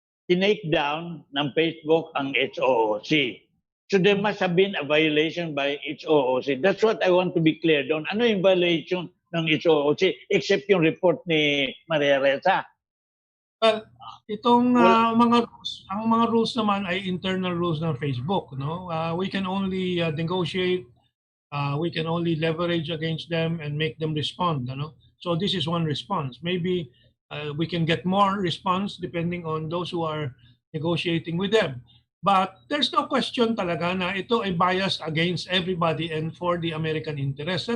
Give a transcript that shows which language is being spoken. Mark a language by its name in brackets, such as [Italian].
[Filipino] Tinake down ng Facebook ang HOOC. [English] So there must have been a violation by HOOC. That's what I want to be clear [Filipino] doon. Ano yung violation ng HOOC except yung report ni Maria Reza? Well, itong mga rules naman ay internal rules ng Facebook. [English] We can only negotiate, we can only leverage against them and make them respond. So this is one response. Maybe we can get more response depending on those who are negotiating with them. But there's no question [Filipino] talaga na ito ay [English] biased against everybody and for the American interest.